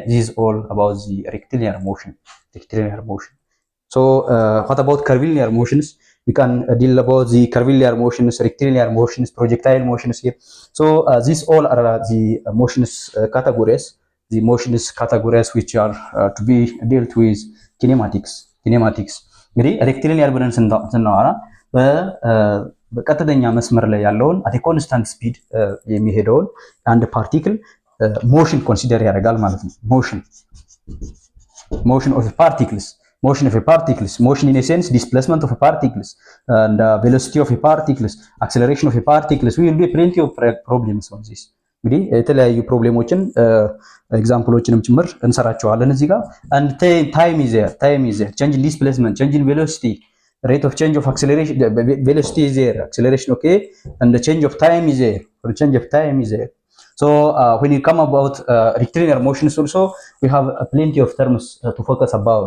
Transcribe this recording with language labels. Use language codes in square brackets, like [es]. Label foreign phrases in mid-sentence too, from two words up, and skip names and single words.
[en] This is all about the rectilinear motion. So what about curvilinear motions? We can deal about the curvilinear motions, rectilinear motions, projectile motions here. So these all are the motions categories which are to be dealt with kinematics. [am] እንግዲህ ሬክቲሊኒየር ብለን ስናወራ በቀጥተኛ መስመር ላይ ያለውን [en] at constant speed [am] የሚሄደውን አንድ [en] particle motion consider [am] ያደርጋል ማለት ነው። [en] motion of particles, motion in a sense, displacement of particles, and velocity of particles, acceleration of particles. We will be plenty of problems on this. [am] እንግዲህ የተለያዩ ፕሮብሌሞችን ኤግዛምፕሎችንም ጭምር እንሰራቸዋለን እዚህ ጋር። [en] and time is there, change in displacement, change in velocity, rate of change of acceleration, velocity is there, acceleration, okay, and the change of time is there. So when you come about rectilinear motions also, we have plenty of terms to focus about.